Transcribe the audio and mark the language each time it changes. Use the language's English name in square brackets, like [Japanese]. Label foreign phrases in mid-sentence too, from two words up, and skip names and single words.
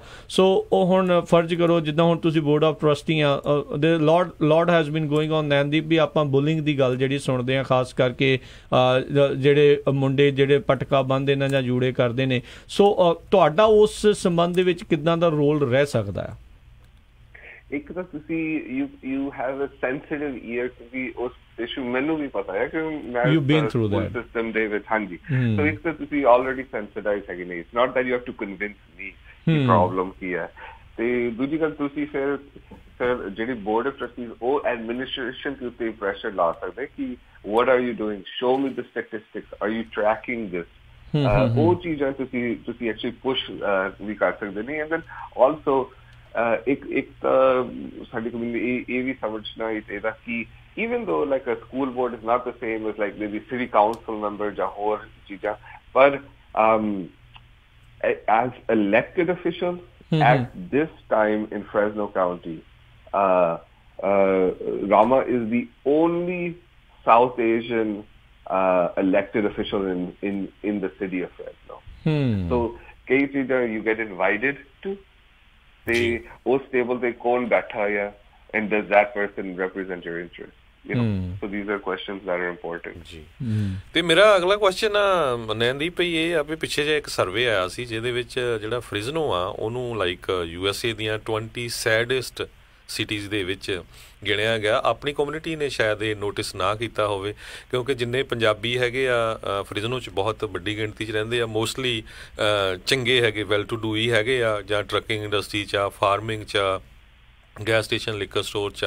[Punjabi] ਸੋ ਉਹ ਹੁਣ ਫਰਜ਼ ਕਰੋ, ਜਿੱਦਾਂ ਹੁਣ ਤੁਸੀਂ [English] board of trustee [Punjabi] ਆ, [English] lot has been going on [Punjabi] ਨੈਨਦੀਪ, ਵੀ ਆਪਾਂ ਬੁਲਿੰਗ ਦੀ ਗੱਲ ਜਿਹੜੀ ਸੁਣਦੇ ਆ, ਖਾਸ ਕਰਕੇ ਜਿਹੜੇ ਮੁੰਡੇ ਜਿਹੜੇ ਪਟਕਾ ਬੰਨ੍ਹਦੇ ਨੇ ਜਾਂ ਜੂੜੇ ਕਰਦੇ ਨੇ. ਸੋ ਤੁਹਾਡਾ ਉਸ ਸੰਬੰਧ ਦੇ ਵਿੱਚ ਕਿੱਦਾਂ ਦਾ ਰੋਲ ਰਹਿ ਸਕਦਾ ਹੈ? ਇੱਕ ਤਾਂ ਤੁਸੀਂ [English] you have a sensitive ear [Punjabi] ਕਿਉਂਕਿ ਉਸ ਇਸ਼ੂ ਮੈਨੂੰ ਵੀ ਪਤਾ ਹੈ ਕਿ ਮੈਂ ਸਿਸਟਮ ਦੇ ਵਿੱਚ, ਹਾਂਜੀ. ਸੋ ਇੱਕ ਤਾਂ ਤੁਸੀਂ [English] already sensitized [Punjabi] ਹੈਗੇ ਨੇ. [English] it's not that you have to convince me [Punjabi] ਕਿ ਪ੍ਰੋਬਲਮ ਕੀ ਹੈ. ਤੇ ਦੂਜੀ ਗੱਲ, ਤੁਸੀਂ ਫਿਰ ਜਿਹੜੀ [English] board of trustees [Punjabi] ਉਹ ਐਡਮਿਨਿਸਟ੍ਰੇਸ਼ਨ ਦੇ ਉੱਤੇ ਪ੍ਰੈਸ਼ਰ ਲਾ ਸਕਦੇ ਕਿ [English] what are you doing, show me the statistics, are you tracking this. [Punjabi] ਉਹ ਚੀਜ਼ਾਂ ਤੁਸੀਂ [English] actually push [Punjabi] ਵੀ ਕਰ ਸਕਦੇ ਨੇ. [English] and then also [Punjabi] ਇੱਕ ਸਾਡੀ ਕਮਿਊਨਿਟੀ ਇਹ ਵੀ ਸਮਝਣਾ ਚਾਹੀਦਾ ਕਿ [English] even though like a school board is not the same as like maybe city council member [Punjabi] ਜਾਂ ਹੋਰ ਚੀਜ਼ਾਂ, [English] but as elected officials at this time in Fresno County, Rama is the only South Asian elected official in the city of Fresno. So [Punjabi] ਕਈ ਚੀਜ਼ਾਂ [English] you get invited to, [Punjabi] ਤੇ ਉਸ ਟੇਬਲ ਤੇ ਕੌਣ ਬੈਠਾ ਹੈ, [English] and does that person represent your interest? You know, so these are questions that are important. [Punjabi] ਜੀ. ਤੇ ਮੇਰਾ ਅਗਲਾ ਕੁਐਸਚਨ ਆ ਨੈਨਦੀਪ, ਇਹ ਆ ਵੀ ਪਿੱਛੇ ਜਿਹਾ ਇੱਕ ਸਰਵੇ ਆਇਆ ਸੀ ਜਿਹਦੇ ਵਿੱਚ ਜਿਹੜਾ ਫ੍ਰਿਜ਼ਨੋ ਆ ਉਹਨੂੰ ਲਾਈਕ USA ਦੀਆਂ 20 [English] saddest cities [Punjabi] ਦੇ ਵਿੱਚ ਗਿਣਿਆ ਗਿਆ. ਆਪਣੀ ਕਮਿਊਨਿਟੀ ਨੇ ਸ਼ਾਇਦ ਇਹ ਨੋਟਿਸ ਨਾ ਕੀਤਾ ਹੋਵੇ, ਕਿਉਂਕਿ ਜਿੰਨੇ ਪੰਜਾਬੀ ਹੈਗੇ ਆ ਫ੍ਰਿਜ਼ਨੋ 'ਚ ਬਹੁਤ ਵੱਡੀ ਗਿਣਤੀ 'ਚ ਰਹਿੰਦੇ ਆ, ਮੋਸਟਲੀ ਚੰਗੇ ਹੈਗੇ, [English] well to do [Punjabi] ਹੀ ਹੈਗੇ ਆ, ਜਾਂ [English] trucking industry [Punjabi] 'ਚ ਆ, ਫਾਰਮਿੰਗ 'ਚ ਆ, [English] gas station, liquor store [Punjabi] 'ਚ ਆ.